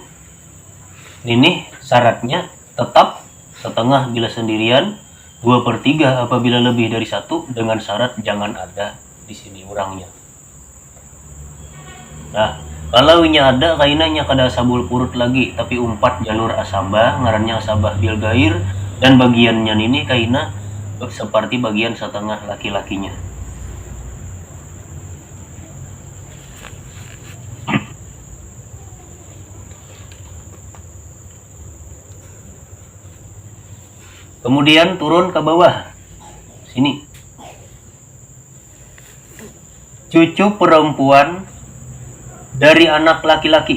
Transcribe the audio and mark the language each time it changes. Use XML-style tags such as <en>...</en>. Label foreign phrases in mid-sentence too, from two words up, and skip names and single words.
<id>Ini syaratnya tetap setengah bila sendirian, 2/3 apabila lebih dari 1, dengan syarat jangan ada di sini orangnya. Nah, kalau ini ada kainanya kada</id> <ar>asabul furud</ar> <id>lagi, tapi 4 jalur asabah, ngarannya</id> <ar>asabah bil ghair,</ar> <id>dan bagiannya ini kaina seperti bagian setengah laki-lakinya. Kemudian turun ke bawah sini, cucu perempuan dari anak laki-laki.</id>